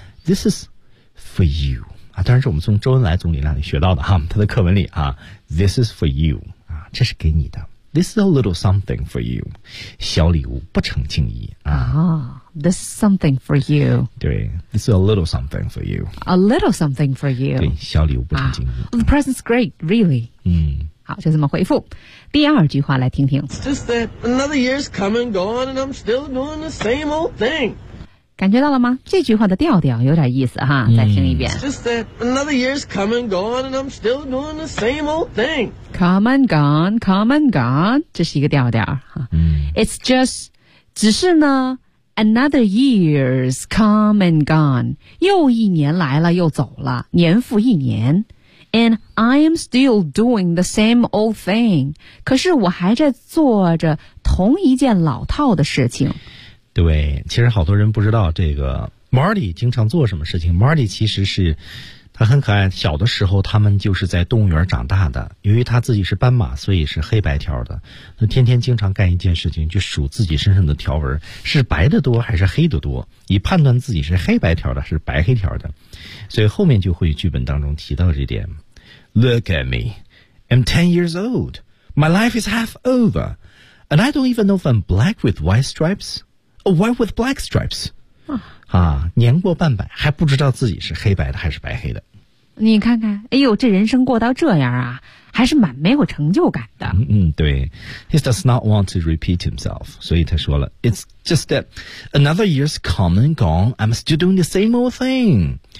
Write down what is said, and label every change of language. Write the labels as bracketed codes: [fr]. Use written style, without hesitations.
[en] This is... For you [zh] 啊，当然是我们从周恩来总理那里学到的哈，他的课文里啊 ， [en] This is for you [zh] 啊，这是给你的 ， [en] This is a little something for you， [zh] 小礼物不成敬意啊、 [en] ，This is something for you，对 ，This is a little something for you，A little something for you， [zh] 对，小礼物不成敬意、 [en] The present's great， really，嗯， [zh] 好，就这么回复，第二句话来听听 [en] ，It's just that another year's come and gone and I'm still doing the same old thing。 [zh] 感觉到了吗？这句话的调调有点意思哈，再听一遍。 [en] It's just that another year's come and gone and I'm still doing the same old thing. Come and gone, come and gone. [zh] 这是一个调调哈。 [en] It's just, [zh] 只是呢 [en] another year's come and gone. [zh] 又一年来了又走了，年复一年。 [en] And I'm still doing the same old thing. [zh] 可是我还在做着同一件老套的事情。对，其实好多人不知道这个 Marty 经常做什么事情。 Marty 其实是他很可爱，小的时候他们就是在动物园长大的，由于他自己是斑马，所以是黑白条的，他天天经常干一件事情，就数自己身上的条纹是白的多还是黑的多，以判断自己是黑白条的是白黑条的，所以后面就会剧本当中提到这点。 [en] Look at me, I'm 10 years old, my life is half over, and I don't even know if I'm black with white stripesWhite with black stripes 啊， [zh] 年过半百还不知道自己是黑白的还是白黑的，你看看，哎呦，这人生过到这样啊，还是蛮没有成就感的。 [en] 对 He does not want to repeat himself， [zh] 所以他说了 [en] It's just that another year's come and gone I'm still doing the same old thing。